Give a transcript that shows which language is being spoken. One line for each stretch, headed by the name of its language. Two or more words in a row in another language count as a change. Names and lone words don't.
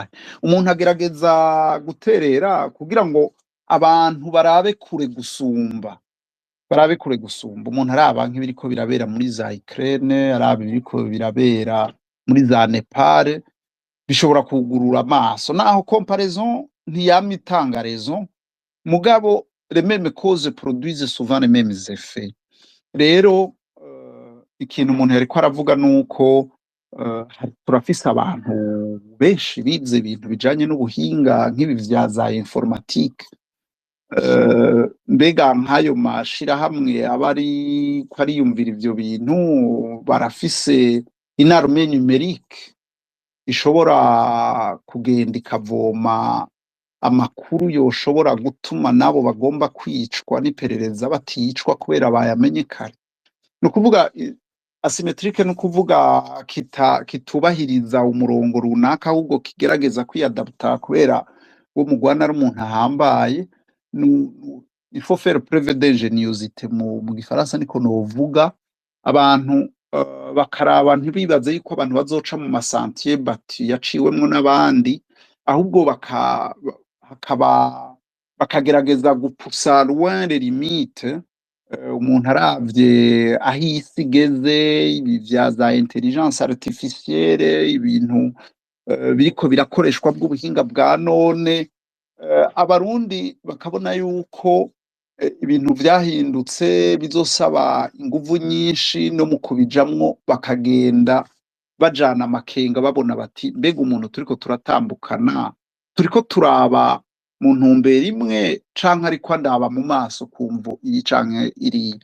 Rundi: Umuntu agerageza guterera kugira ngo abantu barabe kure gusumba, barabe kure gusumba. Umuntu araba nk'ibiriko birabera muri za Ukraine, araba ibiriko birabera muri za Nepal, bishobora kugurura amaso, naho comparaison ntiyama itanga raison, mugabo
French: les mêmes causes produisent souvent les mêmes effets.
Rundi: Rero ikintu umuntu yariko aravuga nuko turafise abantu benshi bize ibintu bijanye n'ubuhinga nk'ibi vya za informatique, mbega nk'ayo mashirahamwe aba ariko ariyumvira ivyo bintu barafise
French: une armée numérique
Rundi: ishobora kugenda ikavoma amakuru yoshobora gutuma nabo bagomba kwicwa n'iperereza baticwa kubera bayamenye kare. Ni ukuvuga asimetrike, ni ukuvuga kitubahiriza umurongo runaka ahubwo kigerageza kwiyadapta kubera uwo mugwana ari umuntu ahambaye.
French: Il faut faire preuve d'ingéniosité
Rundi: mu gifaransa niko novuga. Abantu bakaraba ntibibaze yuko abantu bazoca mu masantier bati yaciwemwo n'abandi, ahubwo bakagerageza gupusa
French: loin les limites.
Rundi: Umuntu aravye aho isi igeze, ibi vya za
French: intelligence artificielle,
Rundi: ibintu biriko birakoreshwa bw'ubuhinga bwa none, abarundi bakabona yuko ibintu vyahindutse bizosaba inguvu nyinshi, no mu kubijamwo bakagenda bajana amakenga babona bati mbega umuntu turiko turatambukana turiko turaba mu ntumbero imwe canke ariko andaba mu maso kumvo iyi canke iriya.